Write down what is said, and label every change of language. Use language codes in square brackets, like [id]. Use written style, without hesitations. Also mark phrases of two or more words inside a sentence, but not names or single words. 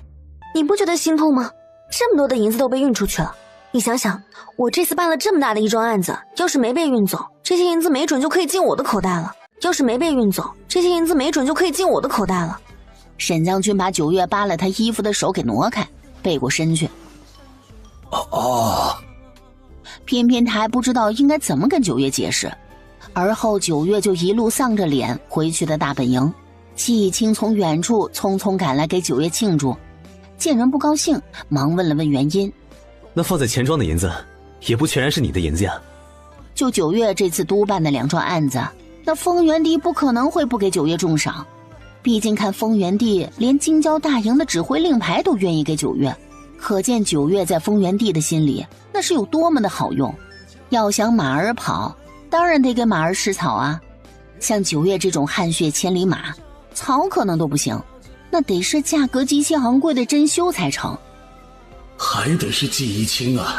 [zh] 你不覺得心痛嗎？這麼多的銀子都被運出去了，你想想，我這次辦了這麼大的一樁案子，要是沒被運走，這些銀子沒準就可以進我的口袋了。沈將軍把九月扒了他衣服的手給挪開，背過身去。偏偏他還不知道應該怎麼跟九月解釋。而後九月就一路喪着臉回去的大本營。季青從遠處匆匆趕來給九月慶祝，見人不高興，忙問了問原因。那放在錢莊的銀子也不全然是你的銀子呀。就九月這次督辦的2樁案子，那豐原帝不可能會不給九月重賞，畢竟看豐原帝連京郊大營的指揮令牌都願意給九月，可見九月在豐原帝的心裡那是有多麼的好用。要想馬兒跑，當然得給馬兒吃草啊。像九月這種汗血千里馬，草可能都不行，那得是價格極其昂貴的珍饈才成。還得是季青啊。